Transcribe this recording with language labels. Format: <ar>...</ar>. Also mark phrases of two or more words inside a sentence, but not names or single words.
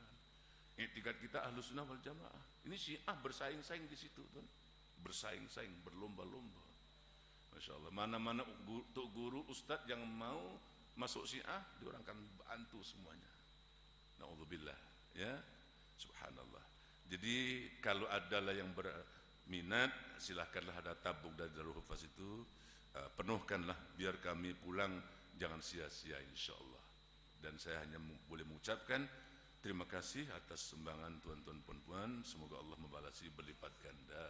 <ms>Etikat kita</ms> <ar>أهل السنة والجماعة.</ar> <ms>Ini Syiah bersaing-saing di situ tuan. Bersaing-saing, berlomba-lomba.</ms> <ar>ما شاء الله.</ar> <ms>Mana-mana untuk guru, ustadz yang mau masuk Syiah, diorang akan bantu semuanya. Na'udzubillah. Ya, subhanallah. Jadi kalau adalah yang berminat, silahkanlah ada tabung dari Darul Hufaz itu, penuhkanlah biar kami pulang jangan sia-sia insyaallah. Dan saya hanya boleh mengucapkan terima kasih atas sumbangan tuan-tuan puan-puan, semoga Allah membalasi berlipat ganda.</ms>